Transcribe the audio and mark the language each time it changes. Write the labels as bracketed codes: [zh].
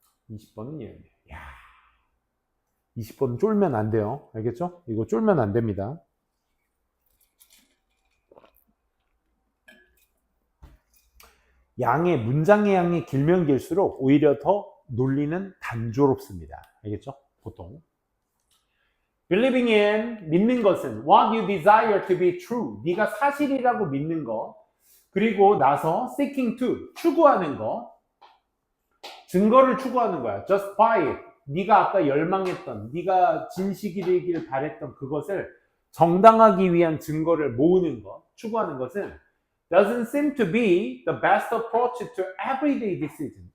[ko] 20번은 얘였네요. 20번은 쫄면 안 돼요. 알겠죠? 이거 쫄면 안 됩니다. 문장의 양이 길면 길수록 오히려 더 논리는 단조롭습니다. 알겠죠? 보통. [en] Believing in, [ko] 믿는 것은 [en] what you desire to be true, [ko] 네가 사실이라고 믿는 것. 그리고 나서 [en] seeking to, [ko] 추구하는 것. 증거를 추구하는 거야. [en] justify it, [ko] 네가 아까 열망했던, 네가 진실이길 바랬던 그것을 정당하기 위한 증거를 모으는 것, 추구하는 것은 [en] doesn't seem to be the best approach to everyday decision.